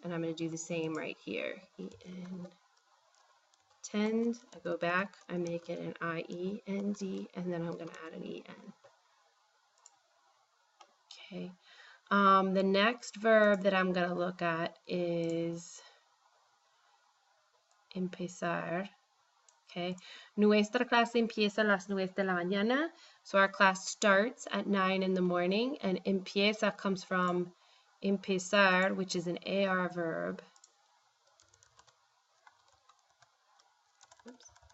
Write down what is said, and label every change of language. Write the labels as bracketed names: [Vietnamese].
[English] And I'm going to do the same right here. EN. Tend, I go back, I make it an IEND, and then I'm going to add an EN. Okay. The next verb that I'm going to look at is empezar. Okay. [Spanish] Nuestra clase empieza a las 9 de la mañana. [English] So our class starts at 9 in the morning, and empieza comes from empezar, which is an AR verb. Oops.